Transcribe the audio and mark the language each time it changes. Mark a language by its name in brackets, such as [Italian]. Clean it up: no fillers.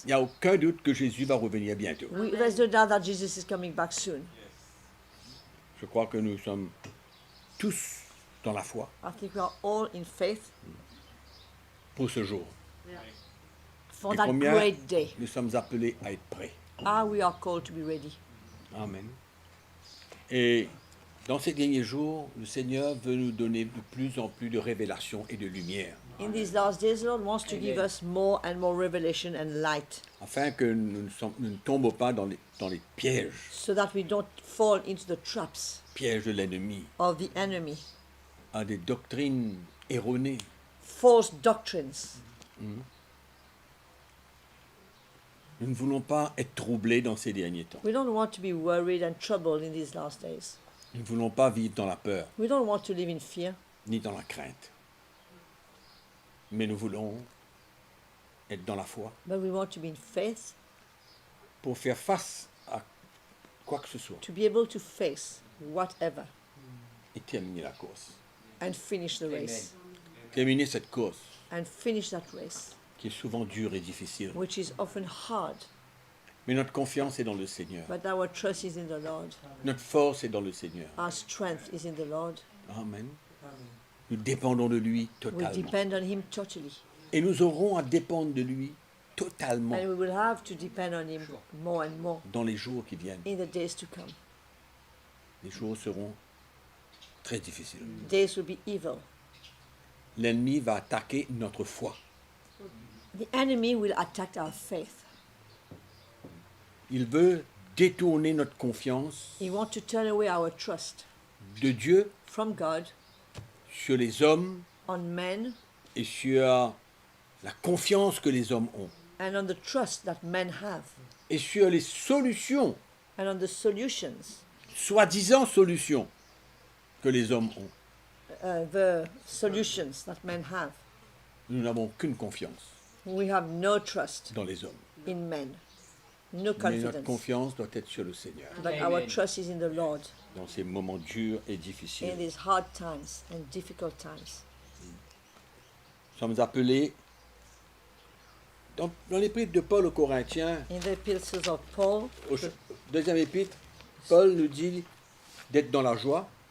[French] Il n'y a aucun doute que Jésus va revenir bientôt. [English] There's no doubt that Jesus is coming back soon. [French] Je crois que nous sommes tous dans la foi [English] I think we are all in faith [French] pour ce jour. [English] for [French] Et [English] that [French] combien [English] great day. [French] nous sommes appelés à être prêts. [English] We are called to be ready. [French] Amen. Et dans ces derniers jours, le Seigneur veut nous donner de plus en plus de révélations et de lumière, [English] In these last days, the Lord wants to give us more and more revelation and light, [French] afin que nous ne tombions pas dans les pièges, [English] so that we don't fall into the traps [French] pièges de l'ennemi, [English] of the enemy, [French] à des doctrines erronées. [English] false doctrines. [French] Nous ne voulons pas être troublés dans ces derniers temps. [English] We don't want to be worried and troubled in these last days. [French] Nous ne voulons pas vivre dans la peur, [English] We don't want to live in fear, [French] ni dans la crainte. Mais nous voulons être dans la foi [English] but we want to be in faith [French] pour faire face à quoi que ce soit [English] to be able to face whatever [French] et terminer la course. [English] and finish the race. [French] Terminer cette course [English] And finish that race, [French] qui est souvent dure et difficile. [English] which is often hard, [French] Mais notre confiance est dans le Seigneur. [English] but our trust is in the Lord. [French] Notre force est dans le Seigneur. [English] Our strength is in the Lord. [French] Amen. Nous dépendons de lui [English] We [French] totalement. [English] depend on Him totally. [French] Et nous aurons à dépendre de lui totalement [English] And we will have to depend on Him more and more [French] dans les jours qui viennent. [English] in the days to come. [French] Les jours seront très difficiles. [English] Days will be evil. [French] L'ennemi va attaquer notre foi. [English] The enemy will attack our faith. [French] Il veut détourner notre confiance [English] He wants to turn away our trust [French] de Dieu [English] from God [French] sur les hommes [English] on men [French] et sur la confiance que les hommes ont [English] and on the trust that men have [French] et sur les solutions, [English] and on the solutions, [French] soi-disant solutions que les hommes ont. [English] the solutions that men have. [French] Nous n'avons qu'une confiance [English] We have no trust [French] dans les hommes. [English] in men, no [French] Mais notre [English] confidence. [French] confiance doit être sur le Seigneur [English] But our trust is in the Lord [French] dans ces moments durs et [English] in [French] difficiles. [English] these hard times and difficult times. [French] Nous sommes appelés, dans l'épître de Paul aux Corinthiens, [English] In the epistles of Paul, [French] au deuxième épître, Paul nous dit d'être dans la joie.